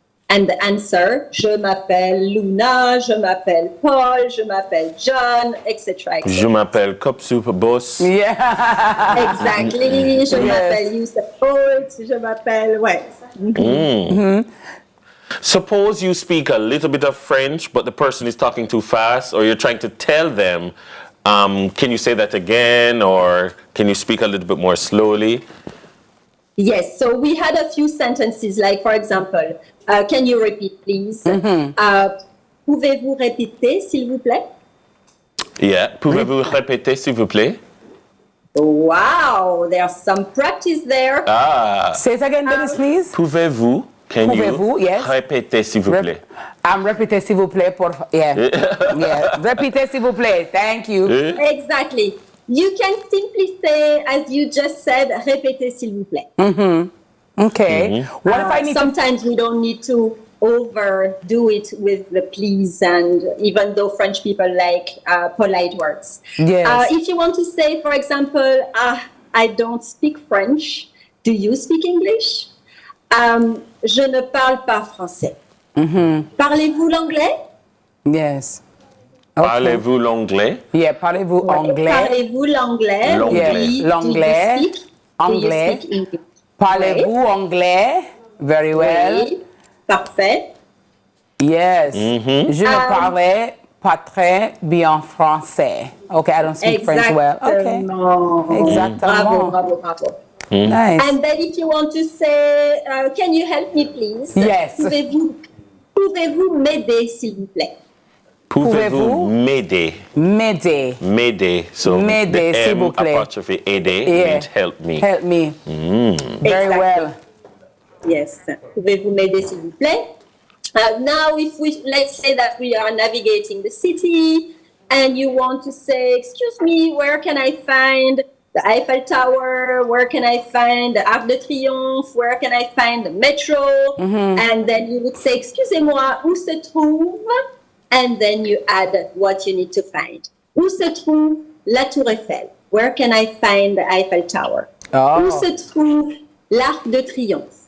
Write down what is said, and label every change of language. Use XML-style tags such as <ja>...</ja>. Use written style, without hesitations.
<en>And the answer,</en> <fr>je m'appelle Luna, je m'appelle Paul, je m'appelle John,</fr> <en>etc.</en> <fr>Je m'appelle Cup Soup Boss.</fr> <en>Yeah. Exactly.</en> <fr>Je m'appelle Youssef Holt, je m'appelle,</fr> <en>Suppose you speak a little bit of French, but the person is talking too fast, or you're trying to tell them, can you say that again, or can you speak a little bit more slowly? Yes, so we had a few sentences, like, for example, can you repeat, please?</en> <fr>Pouvez-vous répéter, s'il vous plaît? Yeah, pouvez-vous répéter, s'il vous plaît?</fr> <en>Wow, there's some practice there. Say it again, Dennis, please.</en> <fr>Pouvez-vous Can Pouvez-vous,</fr> <en>you yes.</en> <fr>répéter, s'il vous plaît? Répétez, s'il vous plaît,</fr> <en>yeah.</en> <fr>Répétez, s'il vous plaît.</fr> <en>Thank you. Exactly. You can simply say, as you just said,</en> <fr>répétez, s'il vous plaît.</fr> <en>Okay. What if I need sometimes we don't need to overdo it with the please, and even though French people like polite words. Yes. If you want to say, for example, I don't speak French, do you speak English?</en> <fr>Je ne parle pas français. Parlez-vous l'anglais?</fr> <en>Yes.</en> <fr>Parlez-vous l'anglais? Yeah, parlez-vous anglais? Parlez-vous l'anglais? L'anglais. L'anglais.</fr> <en>Do you speak English?</en> <fr>Parlez-vous anglais?</fr> <en>Very well.</en> <fr>Oui. Parfait.</fr> <en>Yes.</en> <fr>Je ne parlais pas très bien français.</fr> <en>Okay, I don't speak French well.</en> <fr>Okay. Exactement. Bravo.</fr> <en>Nice. And then if you want to say, can you help me please? Yes.</en> <fr>Pouvez-vous m'aider s'il vous plaît? Pouvez-vous m'aider? M'aider.</fr> <en>So</en> <fr>m'aider,</fr> <en>the</en> <fr>s'il M vous plaît.</fr> <en>apostrophe aider means help me. Help me. Very well. Yes.</en> <fr>Pouvez-vous m'aider s'il vous plaît?</fr> <en>Now, let's say that we are navigating the city and you want to say, excuse me, where can I find the Eiffel Tower? Where can I find the Arc de Triomphe? Where can I find the metro?</en> <fr>And then you would say, excusez-moi, où se trouve?</fr> <en>And then you add what you need to find.</en> <fr>Où se trouve la Tour Eiffel?</fr> <en>Where can I find the Eiffel Tower?</en> <fr>Où se trouve l'Arc de Triomphe?</fr>